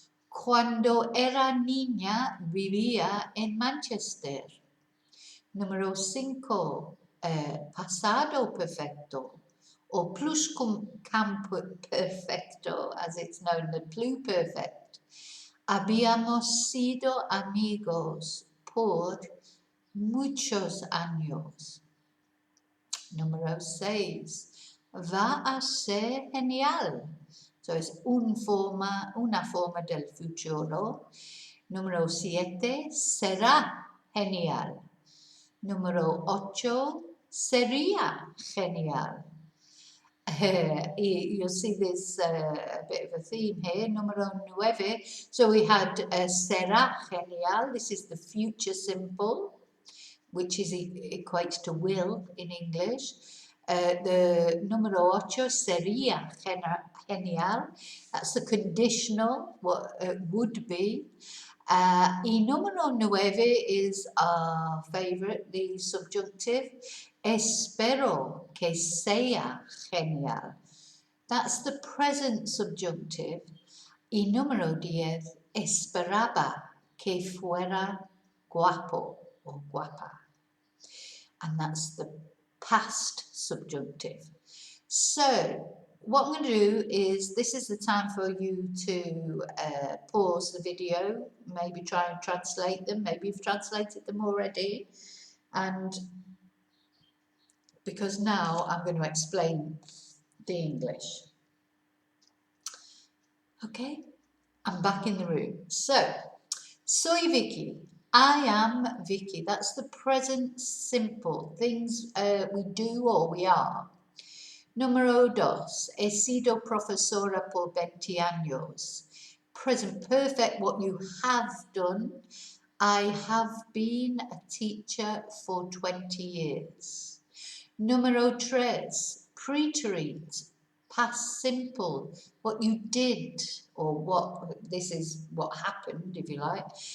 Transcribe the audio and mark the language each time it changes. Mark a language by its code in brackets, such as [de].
[es] Cuando era niña vivía en Manchester. Número 5, pasado perfecto. [en] Or perfecto, as it's known, the pluperfect. [es] Habíamos sido amigos por muchos años. Número 6. Va a ser genial. So es una forma del futuro. Número 7. Será genial. Número 8. Sería genial. [en] You'll see there's a bit of a theme here. [es] Número 9. [en] So we had [es] será genial. [en] This is the future simple, which is equates to will in English. [es] The número 8, sería genial. [en] That's the conditional, what would be. [es] Y número 9 [en] is our favorite, the subjunctive. [es] Espero que sea genial. [en] That's the present subjunctive. [es] Y número 10, esperaba que fuera guapo or guapa. [en] And that's the past subjunctive. So, what I'm going to do is, this is the time for you to pause the video, maybe try and translate them, maybe you've translated them already, and because now I'm going to explain the English. Okay, I'm back in the room. So, [es] soy Vicky. [en] I am Vicky. That's the present simple, things we do or we are. [es] Número 2. He sido profesora por 20 años. [en] Present perfect, what you have done. I have been a teacher for 20 years. [es] Número 3. [en] Preterite, past simple, what you did, or what, this is what happened, if you like.